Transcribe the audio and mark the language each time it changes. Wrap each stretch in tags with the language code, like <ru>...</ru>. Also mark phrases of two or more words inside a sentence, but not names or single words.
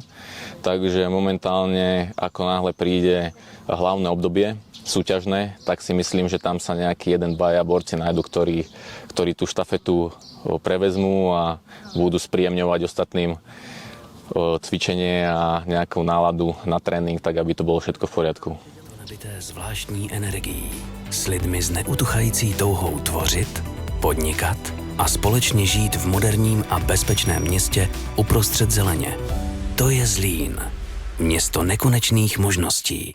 <sk>Takže momentálne, ako náhle príde hlavné obdobie súťažné, tak si myslím, že tam sa nejaký dvaja borci nájdu, ktorí tú štafetu prevezmú a budú spríjemňovať ostatným cvičenie a nejakou náladu na trénink, tak aby to bylo všetko v poriadku.</sk> <cs>Nabité zvláštní energií, s lidmi s neutuchající touhou tvořit, podnikat a společně žít v moderním a bezpečném městě uprostřed zeleně. To je Zlín, město nekonečných možností.</cs>